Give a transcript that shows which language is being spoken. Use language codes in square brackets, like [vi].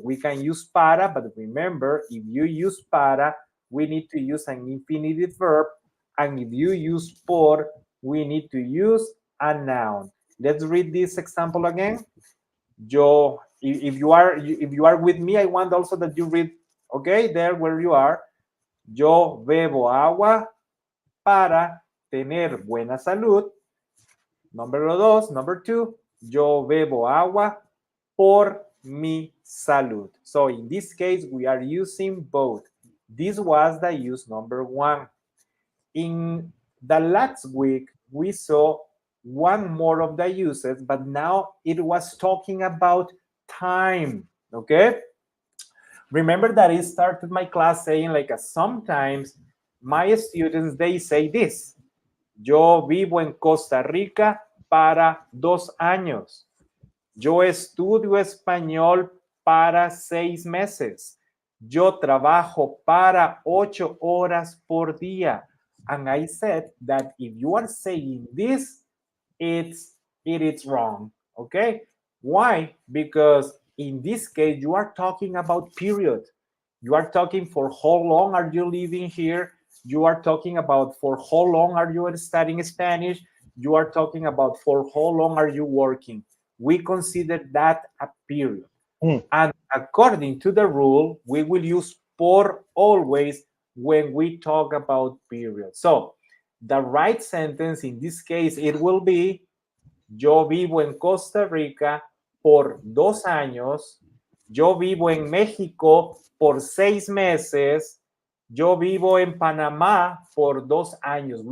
[en] We can use para, but remember, if you use para, we need to use an infinitive verb, and if you use por, we need to use a noun. Let's read this example again. Yo, if you are with me, I want also that you read, okay, there where you are. [es] Yo bebo agua para tener buena salud. Número dos, [en] number two, [es] yo bebo agua por mi salud. [en] So in this case, we are using both. This was the use number one. In the last week, we saw one more of the uses, but now it was talking about time, okay? Remember that I started my class saying like sometimes my students, they say this, [es] yo vivo en Costa Rica para 2 años. Yo estudio español para 6 meses. Yo trabajo para 8 horas por día. [en] And I said that if you are saying this, it is wrong. Okay? Why? Because in this case, you are talking about period. You are talking for how long are you living here? You are talking about for how long are you studying Spanish? You are talking about for how long are you working? We consider that a period. Mm. And according to the rule, we will use por always when we talk about period. So the right sentence in this case, it will be, [es] yo vivo en Costa Rica por 2 años, yo vivo en México por 6 meses, yo vivo en Panamá por 2 años.